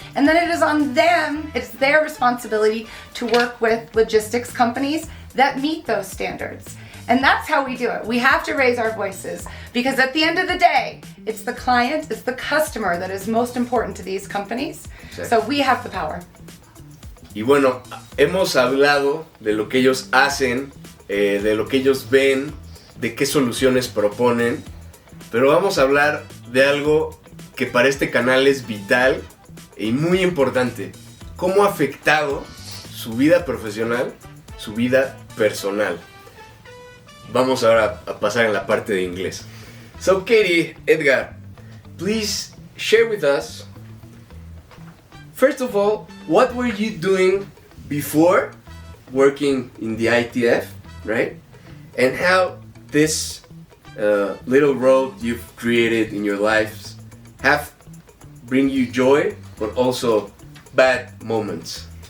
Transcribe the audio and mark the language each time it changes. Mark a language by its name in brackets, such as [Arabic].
[English] And then it is on them, it's their responsibility to work with logistics companies that meet those standards. And that's how we do it. We have to raise our voices because at the end of the day, it's the client, it's the customer that is most important to these companies. Exactly. So we have the power. [Spanish] Y bueno, hemos hablado de lo que ellos hacen, de lo que ellos ven, de qué soluciones proponen, pero vamos a hablar de algo que para este canal es vital y muy importante. ¿Cómo ha afectado su vida profesional, su vida personal? Vamos ahora a pasar en la parte de inglés. [English] So Katie, Edgar, please share with us, first of all, what were you doing before working in the ITF, right? And how this little road you've created in your lives have bring you joy, but also bad moments?